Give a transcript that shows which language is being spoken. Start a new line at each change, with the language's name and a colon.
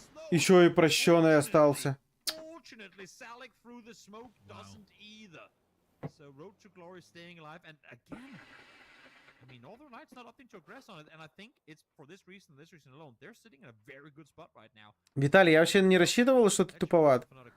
Russian: Еще и прощенный остался.
English: Fortunately, Salik through the smoke doesn't either. So Road to Glory staying alive, and again, I mean, Northern Lights not opting to aggress on it, and I think it's for this reason alone. They're sitting in a very good spot right now.
Russian: Виталий, я вообще не рассчитывал, что ты туповат.